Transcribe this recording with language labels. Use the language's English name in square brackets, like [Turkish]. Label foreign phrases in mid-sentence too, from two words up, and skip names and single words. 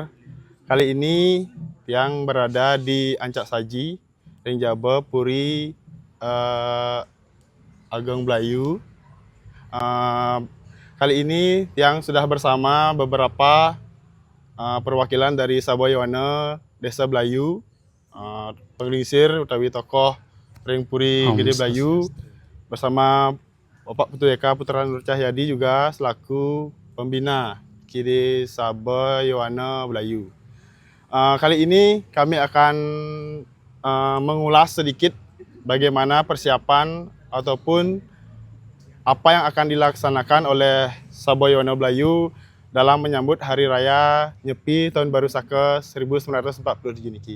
[Indonesian] Kali ini yang berada di Ancak Saji, Ring Jabe, Puri, Ageng Blayu. Eh, Kali ini yang sudah bersama beberapa perwakilan dari Saboyone, Desa Blayu, [Balinese] penglingsir utawi tokoh Ring Puri Om [Indonesian] Gede Blayu, bersama Bapak Putu Eka Putra Nur Cahyadi juga selaku pembina Kiri Sabe Yowana Belayu. Kali ini kami akan mengulas sedikit bagaimana persiapan ataupun apa yang akan dilaksanakan oleh Saboyono Belayu dalam menyambut Hari Raya Nyepi Tahun Baru Saka 1947 niki.